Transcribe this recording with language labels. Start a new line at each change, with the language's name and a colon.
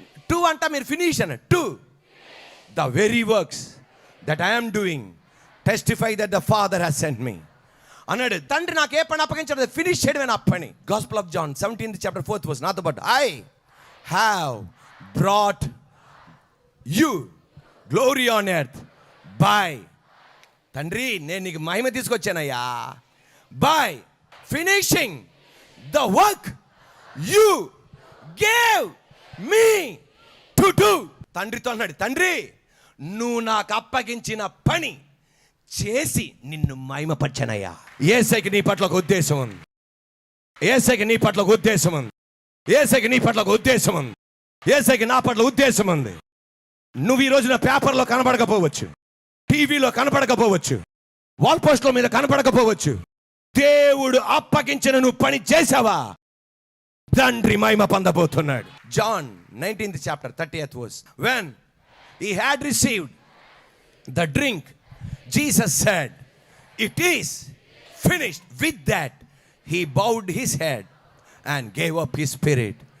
English: To anta meer finish ana to the very works that I am doing testify that the Father has sent me.
Telugu: అన్నాడు. తండ్రి నాకు ఏ పని అప్పగించాడు finish చేయడమే నా పని.
English: Gospel of John 17th chapter 4th verse.
Telugu: నాతో పాటు
English: I have brought you glory on earth by.
Telugu: తండ్రి నేను నీకు మహిమ తీసుకొచ్చానయ్యా
English: By finishing the work you gave me to do.
Telugu: తండ్రితో అన్నాడు, తండ్రి నువ్వు నాకు అప్పగించిన పని చేసి నిన్ను మహిమపరచనయ్యా. యేసయ్యకి నీ పట్ల ఒక ఉద్దేశం ఉంది. యేసయ్యకి నీ పట్ల ఒక ఉద్దేశం ఉంది. యేసయ్యకి నీ పట్ల ఒక ఉద్దేశం ఉంది. యేసయ్యకి నా పట్ల ఉద్దేశం ఉంది. నువ్వు ఈ రోజున పేపర్లో కనబడకపోవచ్చు, టీవీలో కనపడకపోవచ్చు, వాల్ పోస్టుల మీద కనపడకపోవచ్చు. దేవుడు అప్పగించిన నువ్వు పని చేసావా, తండ్రి మహిమ పొందబోతున్నాడు.
English: John 19th chapter 30th verse. When he had received the drink, Jesus said, it is finished. With that he bowed his head and gave up his spirit.